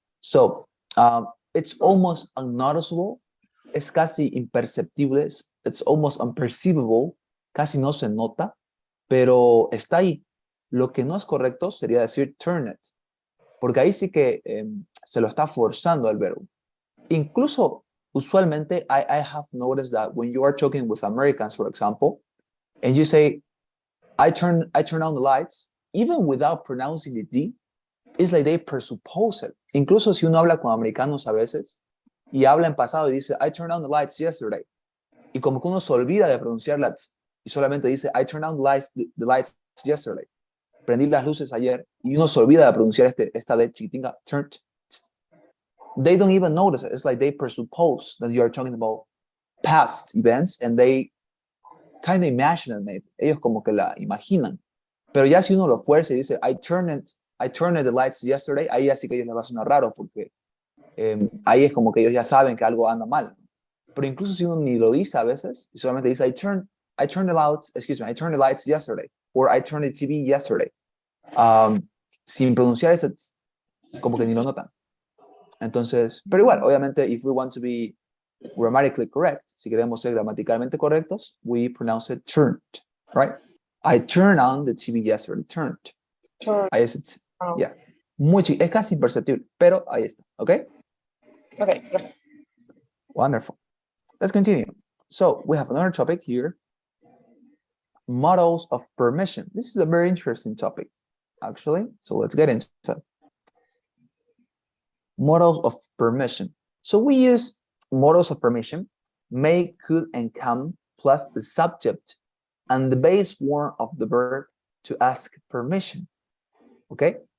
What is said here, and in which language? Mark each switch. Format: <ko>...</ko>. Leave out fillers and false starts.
<en>So, it's almost unnoticeable.</en> <es>Es casi imperceptible.</es> <en>It's almost unperceivable.</en> <es>Casi no se nota, pero está ahí. Lo que no es correcto sería decir turn it, porque ahí sí que se lo está forzando al verbo. Incluso, usualmente,</es> <en>I have noticed that when you are talking with Americans, for example, and you say, I turn on the lights, even without pronouncing the D, it's like they presuppose it.</en> <es>Incluso si uno habla con americanos a veces, y habla en pasado y dice,</es> <en>I turned on the lights yesterday,</en> <es>y como que uno se olvida de pronunciar la T, y solamente dice, I turned on the lights yesterday. Prendí las luces ayer, y uno se olvida de pronunciar esta D chiquitinga, turned.</es> <en>They don't even notice it. It's like they presuppose that you are talking about past events, and they kind of imagine it, maybe.</en> <es>Ellos como que la imaginan. Pero ya si uno lo fuerza y dice,</es> <en>I turned the lights yesterday,</en> <es>ahí así que ellos les va a sonar raro, porque ahí es como que ellos ya saben que algo anda mal. Pero incluso si uno ni lo dice a veces, y solamente dice,</es> <en>I turned the lights yesterday, or I turned the TV yesterday.</en> <es>sin pronunciar ese tss, como que ni lo notan. Entonces, pero igual, obviamente,</es> <en>if we want to be grammatically correct,</en> <es>si queremos ser gramaticalmente correctos,</es> <en>we pronounce it turned, right? I turned on the TV yesterday, turned. Sure.</en> <es>Ahí es, yeah. Es casi imperceptible, pero ahí está, ¿ok?</es> <en>Okay. Wonderful. Let's continue. So we have another topic here. Models of permission. This is a very interesting topic, actually. So let's get into it. Models of permission. So we use models of permission, may, could, and can, plus the subject and the base form of the verb to ask permission. Okay?</en>